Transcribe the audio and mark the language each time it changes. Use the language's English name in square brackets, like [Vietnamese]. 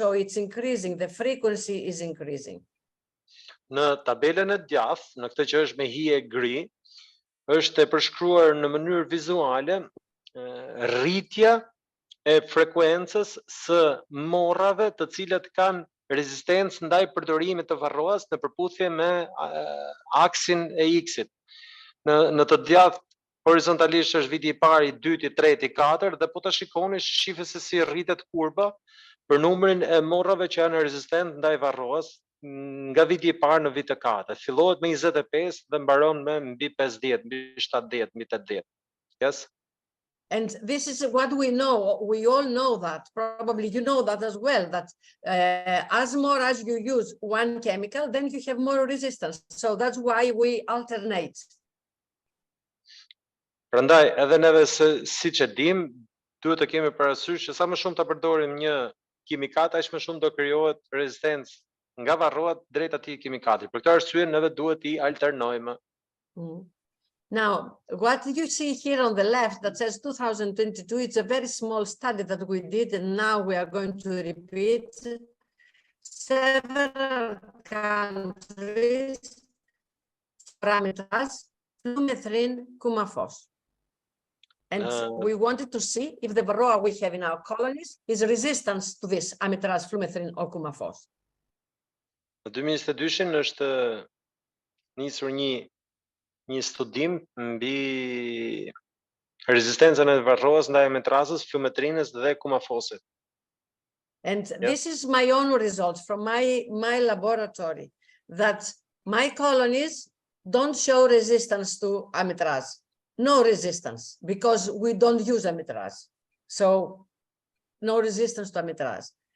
[English] So it's increasing, the frequency is increasing. [Albanian] Në tabelën e djathtë, në këtë që është me hije gri, është e përshkruar në mënyrë vizuale rritja e frekuencës së morrave të cilat kanë rezistencë ndaj përdorimit të varroas në përputhje me aksin e X-it. Në të djathtë horizontalisht është viti I parë, I dytë, I tretë, I katërt dhe po ta shikoni shifet se si rritet kurba për numrin e morrave që janë rezistent ndaj varroas nga viti I parë në vit të katërt. Fillohet me 25 dhe mbaron me mbi 50, mbi 70, mbi 80. [English] Yes? And this is what we know. We all know that. Probably you know that as well, that as more as you use one chemical, then you have more resistance. So that's why we alternate. [Albanian] Prandaj, edhe neve siç e dim, duhet të kemi parasysh që sa më shumë ta përdorim një kimikat, aq më shumë do krijohet rezistencë nga varroat drejt atij kimikati. Për këtë arsye neve duhet I alternojmë. [English] Now, what you see here on the left that says 2022, it's a very small study that we did, and now we are going to repeat. Several countries, parameters, flumethrin, cumafos. And we wanted to see if the varroa we have in our colonies is resistant to this amitraz, flumethrin, or cumafos. [Albanian] Në 2022 është nisur një studim mbi rezistencën e varroas ndaj amitrazës, flumetrinës dhe kumafosit. [English] And this is my own results from my laboratory. that my colonies don't show resistance to amitraz. No resistance, because we don't use amitraz. So no resistance to amitraz.